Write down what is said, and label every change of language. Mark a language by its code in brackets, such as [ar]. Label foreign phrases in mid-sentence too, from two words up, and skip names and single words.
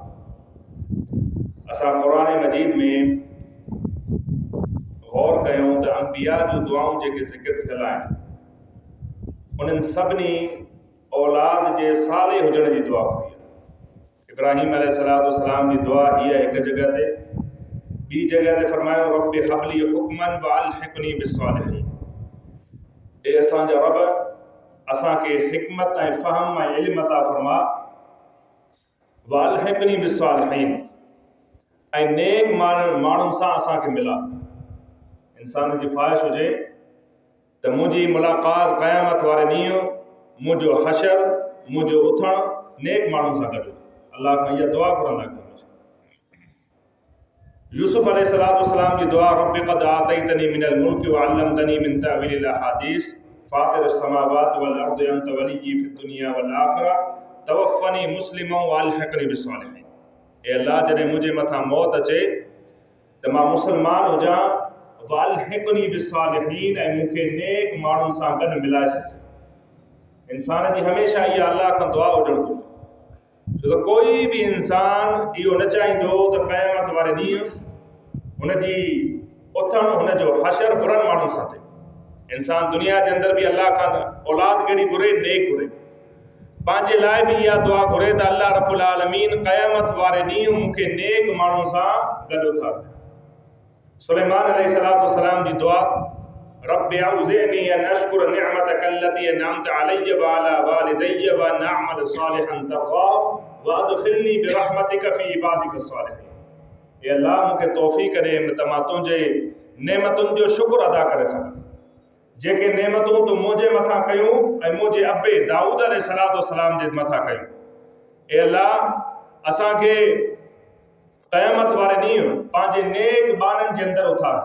[sd] असां क़ुरान मजीद में गौर कयूं त अंबिया जूं दुआऊं जेके ज़िक्र थियल आहिनि उन्हनि सभिनी औलाद जे साले हुजण जी दुआ कई आहे। इब्राहीम अलैहिस्सलाम जी दुआ हीअ हिकु जॻह ते, ॿी जॻह ते फरमायो [ar] رب هب لي حكما وألحقني بالصالحين, [sd] ए असांजा रब असांखे हिकमत ऐं फ़हम ऐं इल्म अता फरमा, [ar] وألحقني بالصالحين, [sd] ऐं नेक माण्हुनि सां असांखे मिला। इंसान जी ख़्वाहिश हुजे त मुंहिंजी मुलाक़ात क़यामत वारे ॾींहुं, मुंहिंजो हशर, मुंहिंजो उथणु नेक माण्हुनि सां गॾु। अल्लाह खां इहा दुआ घुरंदा कयूं। यूसुफ अलैहिस्सलाम जी दुआ [ar] رب قد آتيتني من الملك وعلمتني من تأويل الأحاديث فاطر السماوات والأرض أنت وليي في الدنيا والآخرة توفني مسلما وألحقني بالصالحين. [sd] ए अल्लाह, जॾहिं मुंहिंजे मथां मौत अचे त मां मुस्लमान हुजां, [ar] وألحقني بالصالحين, [sd] ऐं मूंखे नेक माण्हुनि सां गॾु मिलाए छॾ। इंसान जी हमेशह इहा अल्लाह खां दुआ हुजणु घुरिजे, छो त कोई बि इंसान इहो न चाहींदो त क़यामत वारे ॾींहुं हुनजी उथणु, हुनजो हशर बुरनि माण्हुनि सां थिए। इंसान दुनिया जे अंदरि बि अल्लाह खां औलाद कहिड़ी घुरे, नेक घुरे, पंहिंजे लाइ बि इहा दुआ घुरे त अल्लाह [ar] رب العالمين [sd] क़यामत वारे ॾींहुं मूंखे नेक माण्हुनि सां गॾु उथारे। सुलेमान अलैहिस्सलाम जी दुआ [ar] رب أوزعني أن أشكر نعمتك التي أنعمت علي وعلى والدي وأن أعمل صالحا ترضاه وأدخلني برحمتك في عبادك الصالحين. [sd] ए अल्लाह, मूंखे तौफ़ीक़ ॾे त मां तुंहिंजे नेमतुनि जो शुक्र अदा करे सघां, जेके नेमतूं तूं मुंहिंजे मथां कयूं ऐं मुंहिंजे अबे दाऊद अलैहिस्सलाम जे मथां कयूं। ए अल्लाह, असांखे क़यामत वारे ॾींहुं पंहिंजे नेक ॿारनि जे अंदरि उथार।